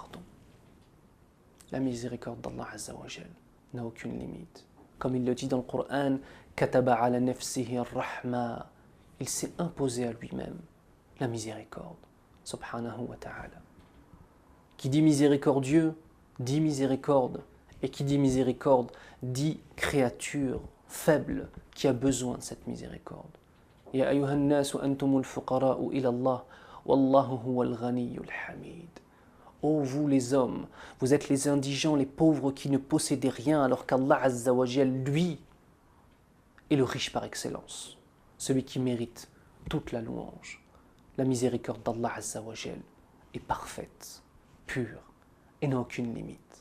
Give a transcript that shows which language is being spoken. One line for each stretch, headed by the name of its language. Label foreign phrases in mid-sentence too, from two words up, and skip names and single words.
French: » La miséricorde d'Allah
Arabic: عز وجل
French: n'a aucune limite. Comme il le dit dans le Coran, «
Arabic: كتب على نفسه الرحمة
French: » Il s'est imposé à lui-même la miséricorde,
Arabic: سبحانه وتعالى.
French: Qui dit miséricordieux, dit miséricorde. Et qui dit miséricorde, dit créature faible qui a besoin de cette miséricorde.
Arabic: يا أيها الناس أنتم الفقراء إلى الله والله هو الغني الحميد.
French: Ô vous les hommes, vous êtes les indigents, les pauvres qui ne possédez rien, alors qu'Allah
Arabic: عز وجل,
French: lui, est le riche par excellence. Celui qui mérite toute la louange. La miséricorde d'Allah
Arabic: عز وجل
French: est parfaite, pure et n'a aucune limite.